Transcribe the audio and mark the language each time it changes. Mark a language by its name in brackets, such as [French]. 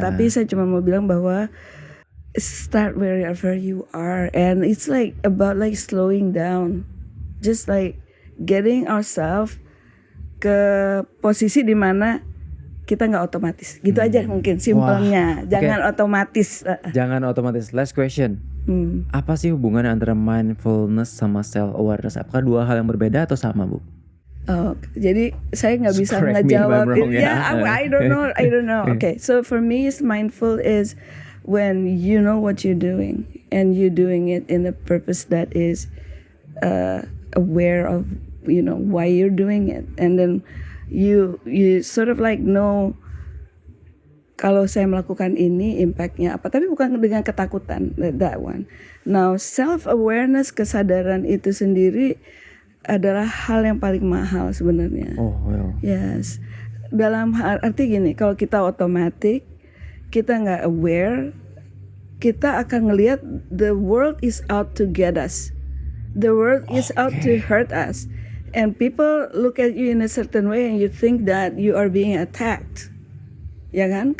[Indonesian] tapi saya cuma mau bilang bahwa [English] start wherever you are, and it's like about like slowing down, just like getting ourselves [Indonesian] ke posisi di mana kita nggak otomatis, gitu aja mungkin simpelnya. Wah, Jangan otomatis. Jangan otomatis. [English] Last question. Hmm. [Indonesian] Apa sih hubungannya antara mindfulness sama self awareness? Apakah dua hal yang berbeda atau sama, Bu? Oh, jadi saya nggak bisa [English] Correct me if I'm [Indonesian] ngejawab. [English] wrong, ya. I don't know. Okay, so for me, is mindful is when you know what you're doing and you're doing it in a purpose that is aware of why you're doing it, and then you sort of like know [Indonesian] kalau saya melakukan ini impactnya apa, tapi bukan dengan ketakutan, [English] that one. [Indonesian] Now self awareness, kesadaran itu sendiri adalah hal yang paling mahal sebenarnya. [English] Oh, well. [Indonesian] Yes, dalam arti gini, kalau kita otomatis, kita nggak aware, kita akan ngelihat [English] the world is out to get us, the world is out to hurt us, and people look at you in a certain way, and you think that you are being attacked, [Indonesian] ya kan?